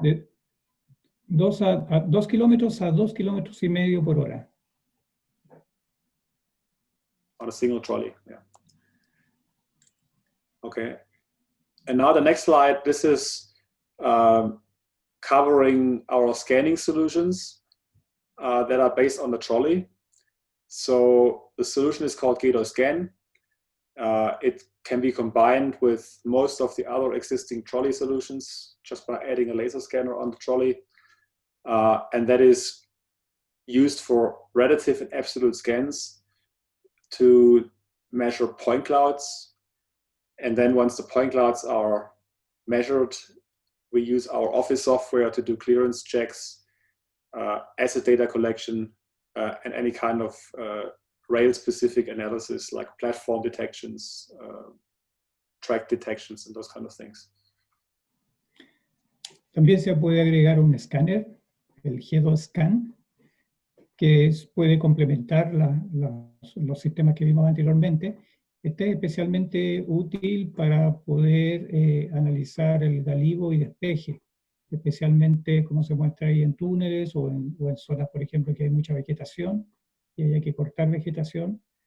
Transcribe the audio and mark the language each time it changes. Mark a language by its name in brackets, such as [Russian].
[Spanish] De 2 kilómetros a 2 kilómetros y medio por hora. [English] On a single trolley, yeah. Okay. And now the next slide, this is covering our scanning solutions that are based on the trolley. So the solution is called Gato Scan. It can be combined with most of the other existing trolley solutions just by adding a laser scanner on the trolley. And that is used for relative and absolute scans to measure point clouds. And then once the point clouds are measured, we use our office software to do clearance checks, asset data collection, and any kind of rail-specific analysis like platform detections, track detections, and those kind of things. [Spanish] También se puede agregar un escáner, el Gato Scan, que puede complementar los sistemas que vimos anteriormente. Este es especialmente útil para poder analizar el galivo y despeje, especialmente como se muestra ahí en túneles o en zonas, por ejemplo, que hay mucha vegetación y hay que cortar vegetación.